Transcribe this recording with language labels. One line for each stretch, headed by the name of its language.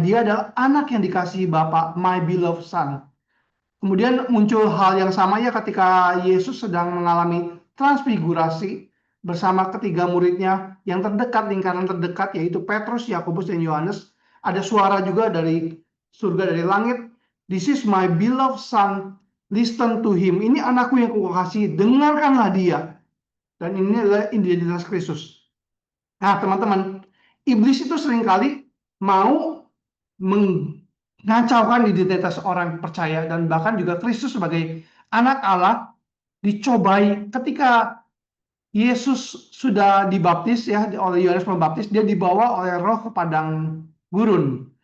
Indonesian: Dia adalah anak yang dikasihi Bapa,
English: my beloved son.
Indonesian: Kemudian muncul hal yang sama ya ketika Yesus sedang mengalami transfigurasi bersama ketiga muridnya yang terdekat, lingkaran terdekat, yaitu Petrus, Yakobus, dan Yohanes. Ada suara juga dari surga, dari langit.
English: This is my beloved son, listen to him.
Indonesian: Ini anakku yang kukasihi, dengarkanlah dia. Dan ini adalah identitas Kristus. Nah teman-teman, iblis itu seringkali mau mengacaukan identitas orang percaya, dan bahkan juga Kristus sebagai anak Allah dicobai ketika Yesus sudah dibaptis ya oleh Yohanes Pembaptis, dia dibawa oleh Roh ke padang gurun.